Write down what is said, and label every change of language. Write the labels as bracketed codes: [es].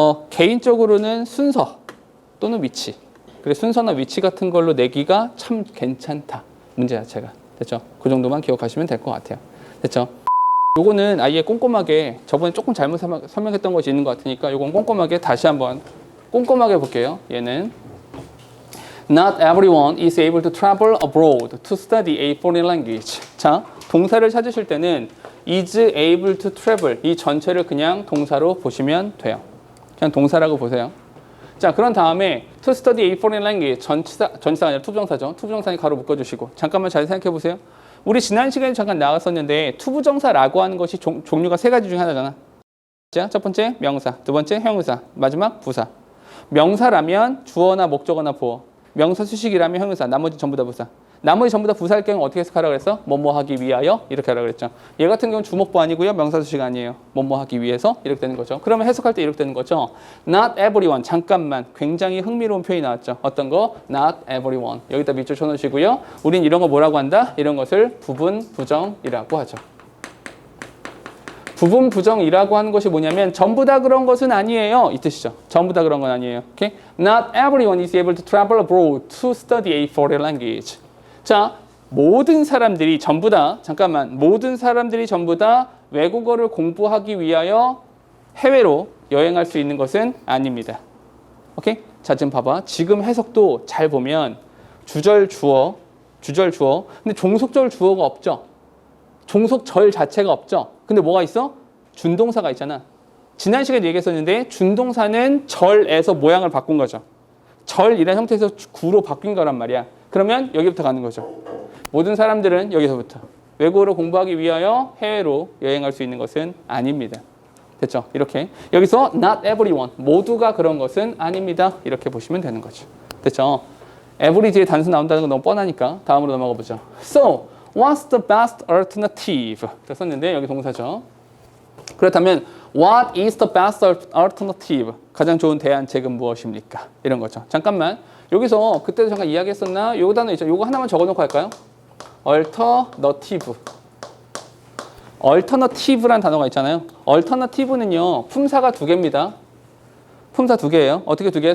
[ko] 개인적으로는 순서 또는 위치. 그래 순서나 위치 같은 걸로 내기가 참 괜찮다. 문제 자체가. 됐죠? 그 정도만 기억하시면 될 것 같아요. 됐죠? 요거는 아예 꼼꼼하게 저번에 조금 잘못 설명했던 것이 있는 것 같으니까 요건 꼼꼼하게 다시 한번 꼼꼼하게 볼게요. 얘는 [en] Not everyone is able to travel abroad to study a foreign language. [ko] 자, 동사를 찾으실 때는 [en] is able to travel [ko] 이 전체를 그냥 동사로 보시면 돼요. 그냥 동사라고 보세요. 자, 그런 다음에 [en] to study a foreign language [ko] 전치사가 아니라 투부정사죠. 투부정사니 가로 묶어주시고 잠깐만 잘 생각해 보세요. 우리 지난 시간에 잠깐 나왔었는데 투부정사라고 하는 것이 종류가 세 가지 중에 하나잖아. 자, 첫 번째 명사, 두 번째 형용사, 마지막 부사. 명사라면 주어나 목적어나 보어. 명사 수식이라면 형용사, 나머지 전부 다 부사. 나머지 전부 다 부사일 경우 어떻게 해석하라고 그랬어? 뭐뭐 하기 위하여 이렇게 하라고 그랬죠. 얘 같은 경우는 주목부 아니고요. 명사 수식 아니에요. 뭐뭐 하기 위해서 이렇게 되는 거죠. 그러면 해석할 때 이렇게 되는 거죠. [en] Not everyone. [ko] 잠깐만. 굉장히 흥미로운 표현이 나왔죠. 어떤 거? Not everyone. 여기다 밑줄 쳐놓으시고요. 우린 이런 거 뭐라고 한다? 이런 것을 부분 부정이라고 하죠. 부분 부정이라고 하는 것이 뭐냐면 전부 다 그런 것은 아니에요. 이 뜻이죠. 전부 다 그런 건 아니에요. [en] Okay? Not everyone is able to travel abroad to study a foreign language. [ko] 자, 모든 사람들이 전부 다 잠깐만 모든 사람들이 전부 다 외국어를 공부하기 위하여 해외로 여행할 수 있는 것은 아닙니다. 오케이? 자, 지금 봐봐. 지금 해석도 잘 보면 주절 주어. 근데 종속절 주어가 없죠. 종속절 자체가 없죠. 근데 뭐가 있어? 준동사가 있잖아. 지난 시간에 얘기했었는데 준동사는 절에서 모양을 바꾼 거죠. 절이라는 형태에서 구로 바뀐 거란 말이야. 그러면 여기부터 가는 거죠. 모든 사람들은 여기서부터 외국어를 공부하기 위하여 해외로 여행할 수 있는 것은 아닙니다. 됐죠? 이렇게 여기서 [en] not everyone [ko] 모두가 그런 것은 아닙니다. 이렇게 보시면 되는 거죠. 됐죠? every 뒤에 단수 나온다는 건 너무 뻔하니까 다음으로 넘어가 보죠. [en] So, what's the best alternative? [ko] 썼는데 여기 동사죠. 그렇다면 [en] what is the best alternative? [ko] 가장 좋은 대안책은 무엇입니까? 이런 거죠. 잠깐만. 여기서 그때도 잠깐 이야기했었나? 요거 단어 있죠. 요거 하나만 적어놓고 할까요? alternative. alternative란 단어가 있잖아요. alternative는요. 품사가 두 개입니다. 품사 두 개예요. 어떻게 두 개예요?